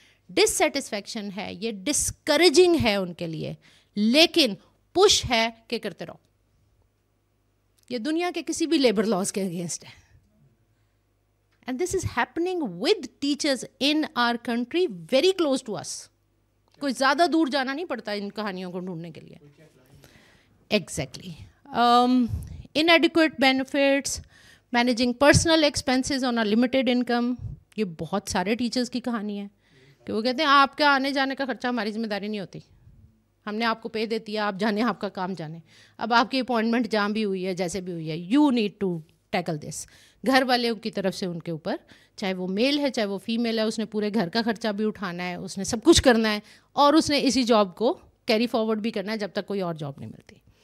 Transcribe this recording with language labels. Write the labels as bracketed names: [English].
[Urdu] ڈس satisfaction ہے, یہ discouraging ہے ان کے لیے, لیکن پش ہے کہ کرتے رہو. یہ دنیا کے کسی بھی لیبر لاز کے اگینسٹ ہے. [English] And this is happening with teachers in our country very close to us. [Urdu] کوئی زیادہ دور جانا نہیں پڑتا ان کہانیوں کو ڈھونڈنے کے لیے. [English] Exactly. inadequate benefits, managing personal expenses on a limited income. [Urdu] یہ بہت سارے ٹیچرز کی کہانی ہے کہ وہ کہتے ہیں آپ کا آنے جانے کا خرچہ ہماری ذمہ داری نہیں ہوتی, ہم نے آپ کو پے دے دیا, آپ جانے آپ کا کام جانے. اب آپ کی اپوائنٹمنٹ جہاں بھی ہوئی ہے جیسے بھی ہوئی ہے, [English] You need to tackle this. [Urdu] گھر والوں کی طرف سے ان کے اوپر, چاہے وہ میل ہے چاہے وہ فیمیل ہے, اس نے پورے گھر کا خرچہ بھی اٹھانا ہے, اس نے سب کچھ کرنا ہے, اور اس نے اسی جاب کو کیری فارورڈ بھی کرنا ہے جب تک کوئی اور جاب نہیں ملتی.